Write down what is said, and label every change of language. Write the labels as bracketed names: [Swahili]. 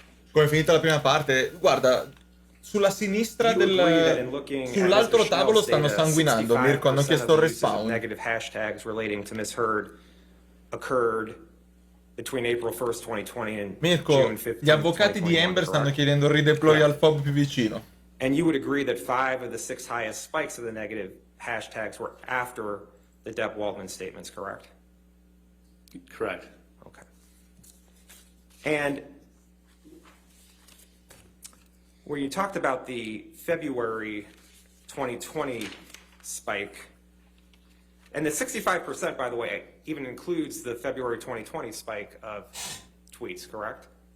[Italian] Come è finita la prima parte? Guarda, sulla sinistra sull'altro tavolo stanno sanguinando. Mirko, hanno chiesto il respawn. [English] Negative hashtags relating to Ms. Heard occurred between April 1st, 2020 and [Italian] Mirko, [English] June 15th, [Italian] gli avvocati di Amber stanno chiedendo il redeploy al FOB più vicino. [English] And you would agree that 5 of the 6 highest spikes of the negative hashtags were after the Depp Waldman statements, correct? Correct. Okay. And where you talked about the February 2020 spike, and the 65%, by the way, even includes the February 2020 spike of tweets, correct?